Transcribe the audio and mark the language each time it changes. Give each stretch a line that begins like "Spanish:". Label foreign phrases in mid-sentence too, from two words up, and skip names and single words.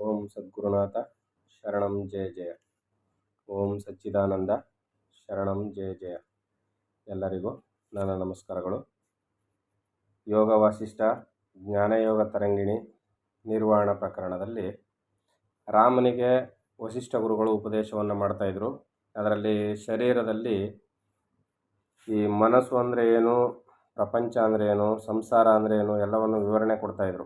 Sanskrit: ಓಂ ಸದ್ಗುರುನಾಥ ಶರಣಂ ಜಯ ಜಯ. ಓಂ ಸಚ್ಚಿದಾನಂದ ಶರಣಂ ಜಯ ಜಯ.
Kannada: ಎಲ್ಲರಿಗೂ ನನ್ನ ನಮಸ್ಕಾರಗಳು. ಯೋಗ ವಾಸಿಷ್ಠ ಜ್ಞಾನಯೋಗ ತರಂಗಿಣಿ ನಿರ್ವಾಣ ಪ್ರಕರಣದಲ್ಲಿ ರಾಮನಿಗೆ ವಸಿಷ್ಠ ಗುರುಗಳು ಉಪದೇಶವನ್ನು ಮಾಡ್ತಾಯಿದ್ರು. ಅದರಲ್ಲಿ ಶರೀರದಲ್ಲಿ ಈ ಮನಸ್ಸು ಅಂದರೆ ಏನು, ಪ್ರಪಂಚ ಅಂದರೆ ಏನು, ಸಂಸಾರ ಅಂದರೆ ಏನು ಎಲ್ಲವನ್ನು ವಿವರಣೆ ಕೊಡ್ತಾಯಿದ್ರು.